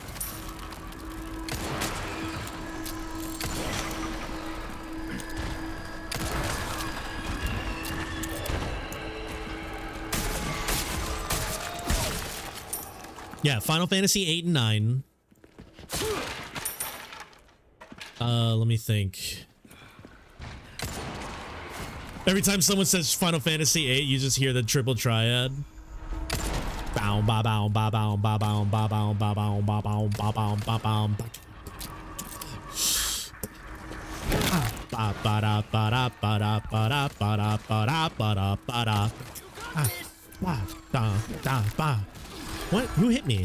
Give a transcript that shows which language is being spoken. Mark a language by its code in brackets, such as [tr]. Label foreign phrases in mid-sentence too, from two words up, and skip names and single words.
[en] Yeah, Final Fantasy 8 and 9. Let me think. Every time someone says Final Fantasy 8, you just hear the triple triad. Bow ba bow ba bow ba bow ba bow ba bow ba bow ba bow ba bow. Ba ba da ba da ba da ba da ba da ba da ba da ba da. Ba da da ba. What? Who hit me?